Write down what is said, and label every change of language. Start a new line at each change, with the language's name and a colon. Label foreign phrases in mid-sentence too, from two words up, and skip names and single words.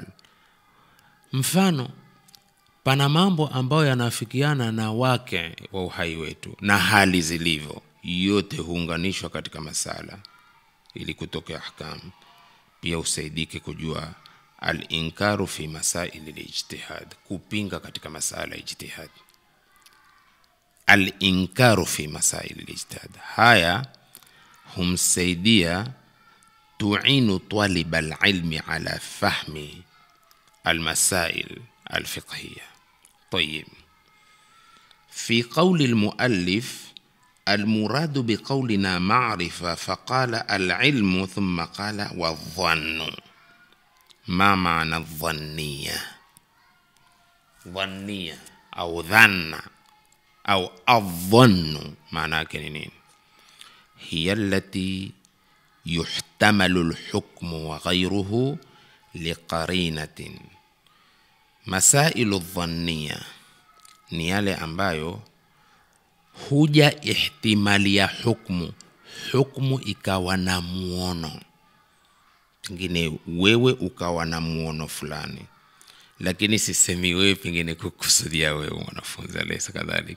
Swahili: Mfano, pana mambo ambayo yanafikiana na waqi' wa uhai wetu na hali zilivyo, yote huunganishwa katika masala ili kutoka ahkamu. Pia usaidike kujua
Arabic: الإنكار في مسائل الاجتهاد,
Swahili: kupinga katika masala ya ijtihad.
Arabic: الإنكار في مسائل الاجتهاد,
Swahili: haya humsaidia
Arabic: تعين طالب العلم على فهم المسائل الفقهية. طيب، في قول المؤلف المراد بقولنا معرفة فقال العلم ثم قال والظن. ما معنى الظنية؟ ظنية أو ظن أو الظن معناه كنين؟ هي التي يحتمل الحكم وغيره لقرينة. مسائل الظنية
Swahili: ni yale ambayo huja ihtimali ya hukmu ikawa na muono, pengine wewe ukawa na muono fulani, lakini sisemi wewe pengine kukusudia wewe mwanafunzi,
Arabic: أليس كذلك.